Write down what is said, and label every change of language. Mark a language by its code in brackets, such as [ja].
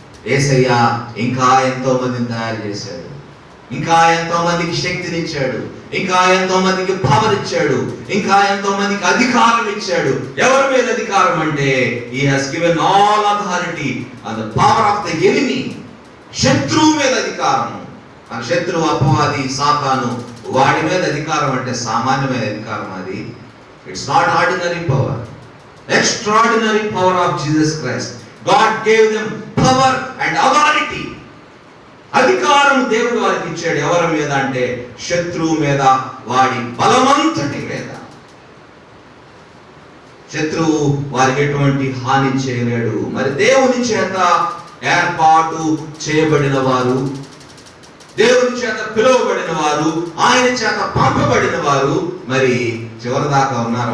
[te] యేసయ్య ఇంకా ఎంతో మందిని తయారు చేశాడు, ఇంకా ఎంతో మందికి శక్తినిచ్చాడు, ఇంకా ఎంతో మందికి పవర్ ఇచ్చాడు, ఇంకా ఎంతో మందికి అధికారం ఇచ్చాడు. ఎవరి మీద అధికారం అంటే [en] he has given all authority on the power of the enemy. [te] శత్రువు మీద అధికారం. మన శత్రువు అపవాది సాతాను, వాడి మీద అధికారం అంటే సామాన్యమైన అధికారం అది. [en] It's not ordinary power, extraordinary power of Jesus Christ. God gave them power and authority. [te] అధికారం దేవుడు వారికి ఇచ్చాడు. ఎవరి మీద అంటే శత్రువు మీద, వాడి బలమంతటి మీద. శత్రువు వారికి ఎటువంటి హాని చేయలేడు. మరి దేవుని చేత ఏర్పాటు చేయబడిన వారు, దేవుని చేత పిలువబడిన వారు, ఆయన చేత పంపబడిన వారు మరి చివరి దాకా ఉన్నారా?